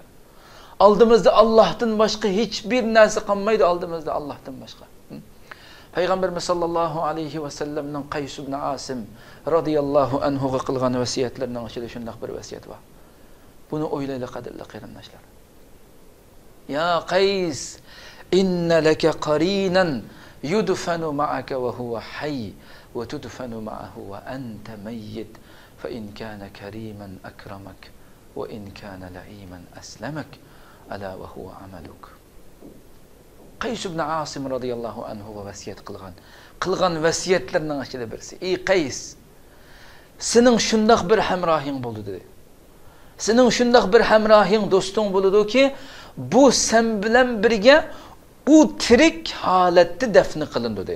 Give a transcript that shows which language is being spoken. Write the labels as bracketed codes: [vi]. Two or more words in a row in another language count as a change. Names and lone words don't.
[uz] Oldimizda Allohdan boshqa hech bir narsa qolmaydi, oldimizda Allohdan boshqa. Payg'ambarimiz [ar] صلى الله عليه وسلم [uz] Qays ibn Asim [ar] رضي الله عنه [uz] ga qilgan vasiyatlarining ichida shunday bir vasiyat bor. Buni o'ylaylik, qadrli qarindoshlar. [ar] يا قيس، إن لك قرينا يدفن معك وهو حي وتدفن معه وأنت ميت فإن كان كريما أكرمك وإن كان لئيما أسلمك ألا وهو عملك. [uz] Qays ibn Asim [ar] رضي الله عنه [uz] va vasiyat qilgan vasiyatlarning ichida birisi. Ey Qays, sening shundoq bir hamrohing bo'ldi dedi. Sening shundoq bir hamrohing, do'sting bo'ladi-ki, bu sen bilan birga u tirik holatda dafn qilindi dedi.